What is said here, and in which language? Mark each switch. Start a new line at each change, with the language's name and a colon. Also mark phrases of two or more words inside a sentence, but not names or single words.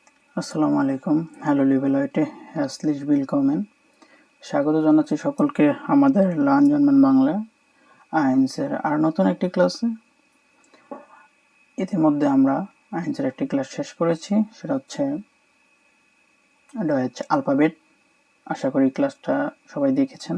Arabic: السلام عليكم.
German: হ্যালো লিebe Leute, herzlich willkommen।
Bangla: স্বাগত জানাচ্ছি সকলকে আমাদের লার্ন জার্মান বাংলা আইনসের আর নতুন একটি ক্লাসে। ইতিমধ্যে আমরা আইনসের একটি ক্লাস শেষ করেছি, সেটা হচ্ছে
German: Deutsch Alphabet.
Bangla: আশা করি ক্লাসটা সবাই দেখেছেন।